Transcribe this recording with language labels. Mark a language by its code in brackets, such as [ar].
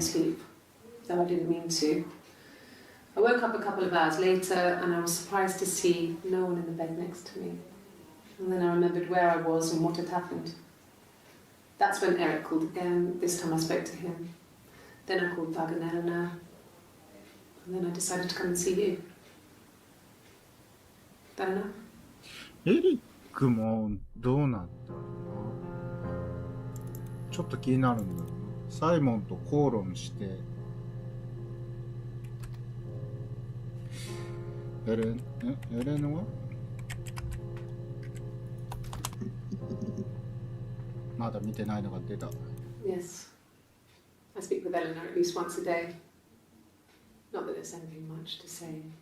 [en] sleep, though I didn't mean to. I woke up a couple of hours later and I was surprised to see no one in the bed next to me. And then I remembered where I was and what had happened. That's when Eric called again. This time I spoke to him. Then I called Doug and Eleanor. And then I decided to come and see you. That enough? [ja] エリックもどうなんだろうな。ちょっと気になるんだよな。サイモンと口論して、エレノはまだ見てないのが出た。 [en] Yes. I speak with Eleanor at least once a day. Not that there's anything much to say.